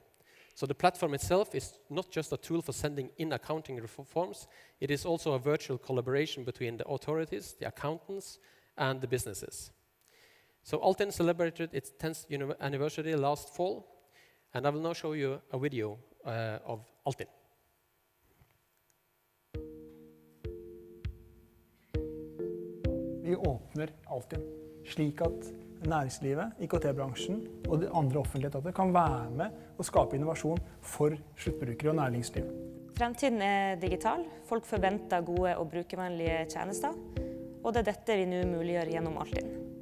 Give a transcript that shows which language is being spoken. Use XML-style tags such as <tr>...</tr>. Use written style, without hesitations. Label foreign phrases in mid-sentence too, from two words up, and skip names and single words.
<en>So the platform itself is not just a tool for sending in accounting forms, it is also a virtual collaboration between the authorities, the accountants, and the businesses. So Alten celebrated its 10th anniversary last fall, and I will now show you a video of Alten.</en> <no>Vi åpner Alten, slik at næringslivet, IKT-bransjen og de andre offentlige etater kan være med og skape innovasjon for sluttbrukere og næringsliv. Fremtiden er digital, folk forventer gode og brukervennlige tjenester, og det er dette vi nå muliggjør gjennom Alten.</no>